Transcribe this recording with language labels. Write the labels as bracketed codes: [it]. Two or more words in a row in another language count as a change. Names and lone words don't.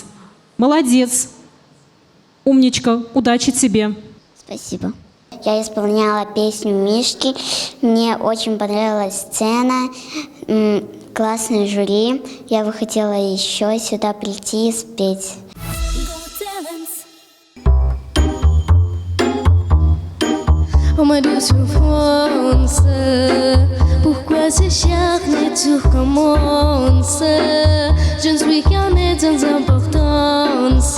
[ru] Молодец. Умничка. Удачи тебе. Спасибо. Я исполняла песню «Мишки». Мне очень понравилась сцена, классное жюри. Я бы хотела еще сюда прийти и спеть. [fr] On m'a dit souffrance, pourquoi s'acharner, tout recommence. Je ne suis qu'un être sans importance.